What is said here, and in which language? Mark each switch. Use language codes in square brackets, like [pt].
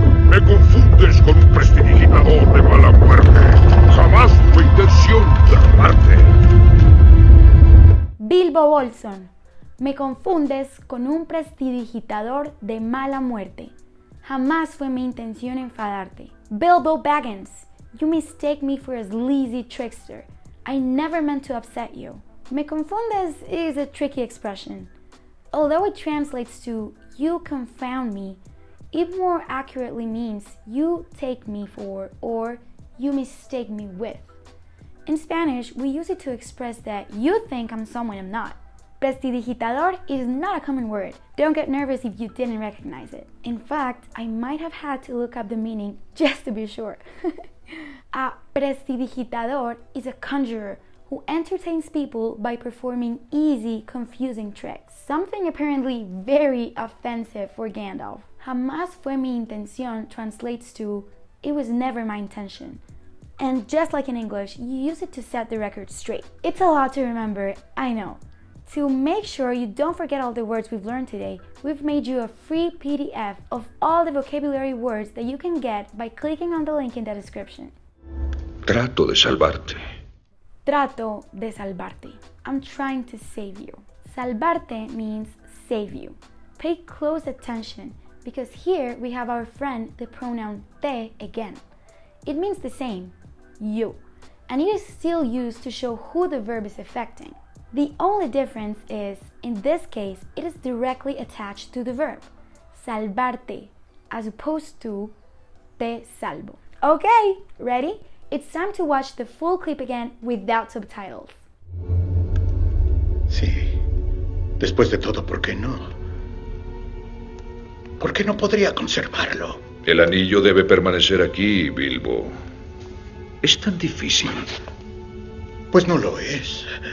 [es] Me confundes con un prestidigitador de mala muerte. Jamás tuve intención de robarte. Bilbo Bolsón, me confundes con un prestidigitador de mala muerte. Jamás fue mi intención enfadarte. [en] Bilbo Baggins, you mistake me for a sleazy trickster. I never meant to upset you. [es] Me confundes [en] is a tricky expression. Although it translates to you confound me, it more accurately means you take me for or you mistake me with. In Spanish, we use it to express that you think I'm someone I'm not. Prestidigitador is not a common word. Don't get nervous if you didn't recognize it. In fact, I might have had to look up the meaning just to be sure. A prestidigitador is a conjurer who entertains people by performing easy, confusing tricks. Something apparently very offensive for Gandalf. [es] Jamás fue mi intención [en] translates to it was never my intention. And just like in English, you use it to set the record straight. It's a lot to remember, I know. To make sure you don't forget all the words we've learned today, we've made you a free PDF of all the vocabulary words that you can get by clicking on the link in the description. [es] Trato de salvarte. Trato de salvarte. [en] I'm trying to save you. Salvarte means save you. Pay close attention because here we have our friend the pronoun te again. It means the same, you, and it is still used to show who the verb is affecting. The only difference is, in this case, it is directly attached to the verb, salvarte, as opposed to [es] te salvo. [en] Okay, ready? It's time to watch the full clip again without subtitles. [es] Sí. Después de todo, ¿por qué no? ¿Por qué no podría conservarlo? El anillo debe permanecer aquí, Bilbo. Es tan difícil. Pues no lo es.